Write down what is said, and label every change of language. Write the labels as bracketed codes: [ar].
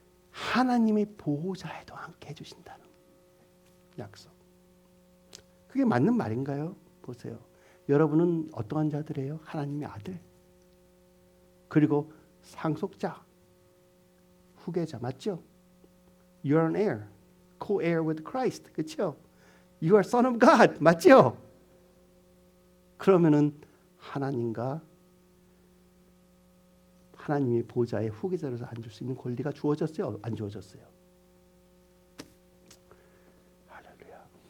[ko] 하나님의 보호자에도 함께 해주신다는 약속. 그게 맞는 말인가요? 보세요. 여러분은 어떠한 자들이에요? 하나님의 아들. 그리고 상속자, 후계자 맞죠? [en] You are an heir, co-heir with Christ. [ko] 그렇죠? [en] You are son of God. [ko] 맞죠? 그러면은 하나님과 하나님의 보좌의 후계자로서 앉을 수 있는 권리가 주어졌어요? 안 주어졌어요? 할렐루야.